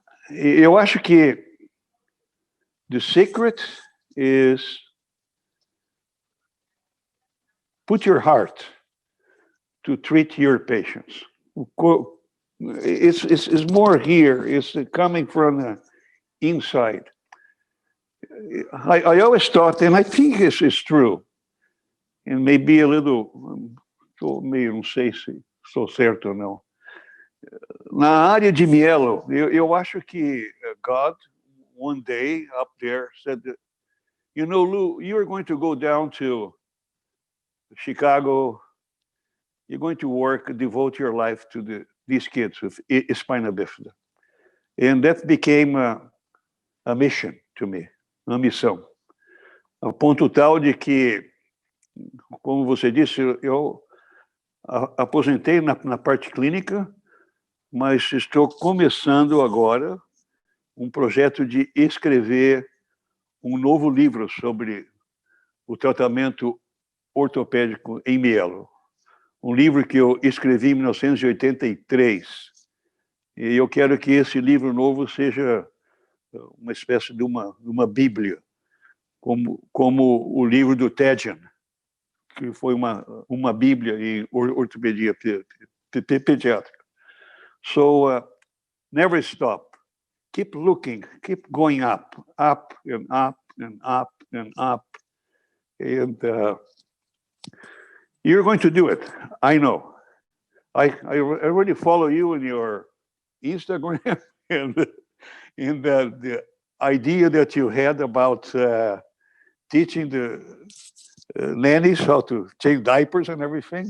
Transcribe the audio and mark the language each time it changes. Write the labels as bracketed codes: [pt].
[pt] Eu acho que [en] the secret is put your heart to treat your patients. It's more here. It's coming from the inside. I always thought, and I think this is true, and maybe a little, [pt] meio, não sei se estou certo ou não. Na área de mielo, eu acho que [en] God, one day up there, said that, you know, Lou, you're going to go down to Chicago, you're going to work, devote your life to these kids with spina bifida. And that became a mission to me, [pt] uma missão. A ponto tal de que, como você disse, eu aposentei na parte clínica, mas estou começando agora um projeto de escrever um novo livro sobre o tratamento ortopédico em mielo. Um livro que eu escrevi em 1983. E eu quero que esse livro novo seja uma espécie de uma bíblia, como o livro do Tejan, que foi uma bíblia em ortopedia pediátrica. [en] So, never stop. Keep looking, keep going up and up and up and up. And you're going to do it, I know. I already follow you in your Instagram and the idea that you had about teaching the nannies how to change diapers and everything.